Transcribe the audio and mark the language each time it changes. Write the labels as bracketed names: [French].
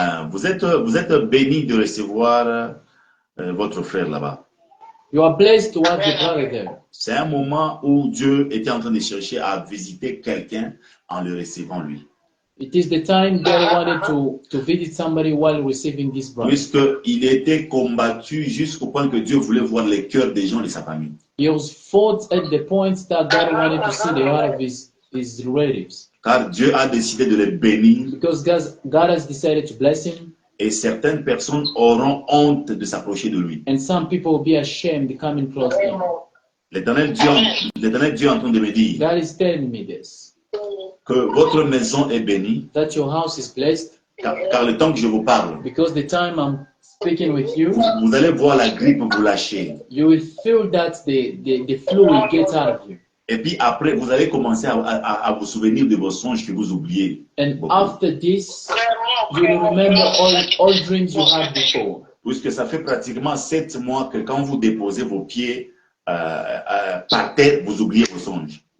[French] Vous êtes béni de recevoir votre frère là-bas. [English] You are blessed to have your brother there. [French] C'est un moment où Dieu était en train de chercher à visiter quelqu'un en le recevant lui. [English] It is the time God wanted to visit somebody while receiving this brother. [French] Puisqu'il était combattu jusqu'au point que Dieu voulait voir les cœurs des gens de sa famille. [English] He was fought at the point that God wanted to see the heart of his relatives. [French] Car Dieu a décidé de les bénir [English] Because God has decided to bless him, [French] et certaines personnes auront honte de s'approcher de lui. [English] and some people will be ashamed coming close to him. [French] L'Éternel Dieu est en train de me dire [English] God is telling me this, [French] que votre maison est bénie, [English] that your house is blessed, [French] car le temps que je vous parle, [English] because the time I'm speaking with you, [French] vous allez voir la grippe vous lâcher. [English] you will feel that the flu will get out of you. [French] Et puis après, vous allez commencer à vous souvenir de vos songes que vous oubliez. [English] And after this, you will remember all dreams you had before. [French] Puisque ça fait pratiquement 7 mois que quand vous déposez vos pieds par terre, vous oubliez vos songes.